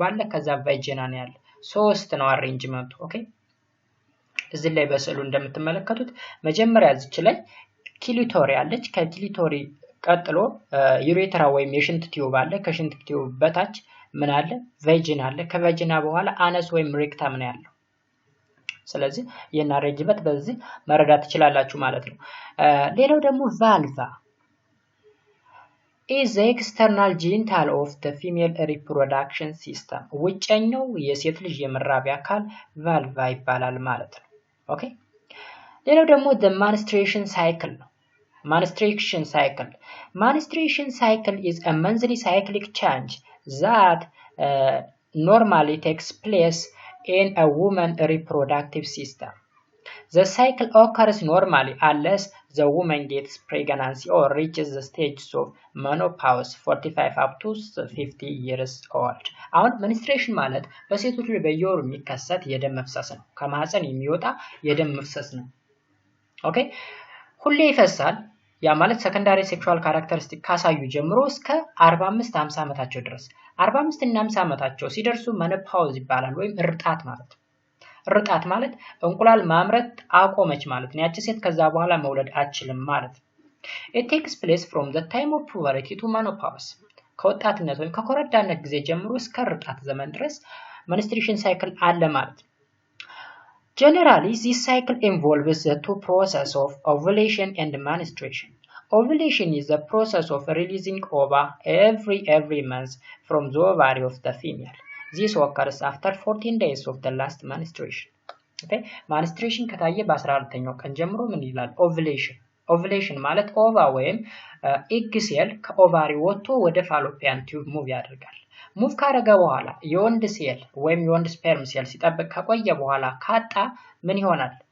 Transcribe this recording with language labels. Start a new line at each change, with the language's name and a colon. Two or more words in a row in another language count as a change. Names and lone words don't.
Amharic: አለ ከዛ ቫጂና ነው ያለ ሶስት ነው አሬንጅመንቱ ኦኬ እዚህ ላይ በስዕሉ እንደምትመለከቱት መጀመሪያ እዚች ላይ ክሊቶሪ አለች ከክሊቶሪ ቀጥሎ ዩሬትራ ወይም የሽንት ቲዩብ አለ ከሽንት ቲዩብ በታች ምን አለ ቫጂና አለ ከቫጂና በኋላ አነስ ወይም ሬክተም ነው ያለው ስለዚህ የና አሬንጅመንት በዚህ መረዳት ትችላላችሁ ማለት ነው ሌላው ደግሞ ቫልቫ
English: is the external genital of the female reproduction system
Amharic: ውጨኛው የሴት ልጅ የመራቢያ አካል ቫልቫ ይባላል ማለት ነው ኦኬ ሌላው ደግሞ
English: the menstruation cycle ነው menstruation cycle is a monthly cyclic change that normally takes place in a woman's reproductive system. The cycle occurs normally unless the woman gets pregnancy or reaches the stage of menopause 45 up to 50 years old.
Amharic: አሁን menstruation ማለት በሴቶች ላይ በየወሩ የሚከሰት የደም መፍሰስ ነው ከማህፀን የሚወጣ የደም መፍሰስ ነው ኦኬ ሁሌ ይፈሳል ያ ማለት
English: secondary sexual characteristic
Amharic: ካሳዩ ጀምሮ እስከ 45 50 ዓመታቸው ድረስ 45 እና 50 ዓመታቸው ሲደርሱ menopause ይባላል ወይም እርጣት ማለት ርጣት ማለት እንቁላል ማምረት አቆመች ማለት ነው ያቺ ሴት ከዛ በኋላ መውለድ አትችልም ማለት
English: it takes place from the time of puberty to menopause
Amharic: ከወጣትነት ወይም ከኮረዳነት ጊዜ ጀምሮ እስከ ርጣት ዘመን ድረስ
English: menstruation cycle
Amharic: አለ ማለት
English: generally this cycle involves the two processes of ovulation and menstruation ovulation is the process of releasing ova every month from the ovary of the female this occurs after 14 days of the last menstruation okay
Amharic: menstruation ከታየ በ14ኛው ቀን ጀምሮ ምን ይላል ovulation ማለት ኦቫ ወይም
English: egg cell
Amharic: ከኦቫሪ ወጥቶ ወደ
English: Fallopian tube
Amharic: ሙቭ ያደርጋል ሙቭ ካረገ በኋላ የወንድ ሴል ወይም የወንድ
English: sperm cell
Amharic: ሲጠብቅ ከቆየ በኋላ ካጣ ምን ይሆናል